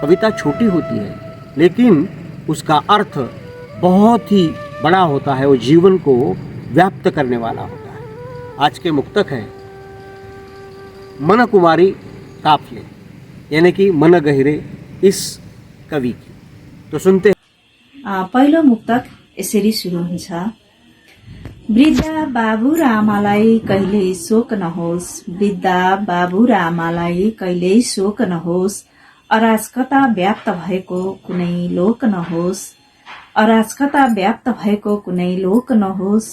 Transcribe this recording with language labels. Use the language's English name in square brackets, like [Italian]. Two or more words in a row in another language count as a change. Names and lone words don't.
[Hindi] कविता छोटी होती है, लेकिन उसका अर्थ बहुत ही बड़ा होता है। वो जीवन को व्याप्त करने वाला होता है। आज के मुक्तक है मन कुमारी काफले, यानी कि मन गहिरे इस कवि की। तो सुनते [Nepali] पहिलो मुक्तक यसरी सुरु हुन्छ। वृद्ध बाबु र आमालाई कहिल्यै शोक नहोस्, वृद्ध बाबु र आमालाई कहिल्यै शोक नहोस्, अराजकता व्याप्त भएको कुनै लोक नहोस्, अराजकता व्याप्त भएको कुनै लोक नहोस्।